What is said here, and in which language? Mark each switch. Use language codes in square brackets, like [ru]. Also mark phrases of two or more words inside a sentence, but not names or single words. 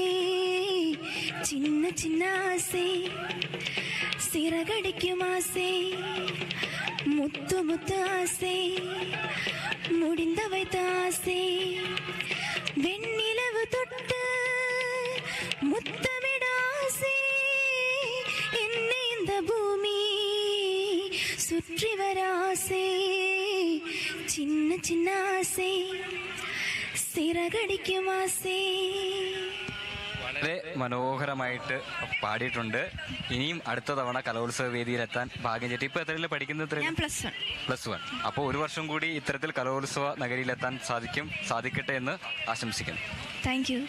[ta] சின்ன சின்ன ஆசை சிறகடிக்கும் ஆசை முத்து முத்து ஆசை முடிந்த வைத்த ஆசை வெண்ணிலவு தொட்டு முத்தமிட ஆசை என்னை இந்த பூமி சுற்றி வர ஆசை. சின்ன சின்ன ஆசை சிறகடிக்கும் ஆசை. [ml] വളരെ മനോഹരമായിട്ട് പാടിയിട്ടുണ്ട്. ഇനിയും അടുത്ത തവണ കലോത്സവ വേദിയിലെത്താൻ ഭാഗ്യം ചെയ്തിട്ട്. ഇപ്പൊ എത്രയിൽ പഠിക്കുന്നത്? +1. അപ്പോൾ ഒരു വർഷം കൂടി ഇത്തരത്തിൽ കലോത്സവ നഗരിയിലെത്താൻ സാധിക്കട്ടെ എന്ന് ആശംസിക്കുന്നു. [en] Thank you.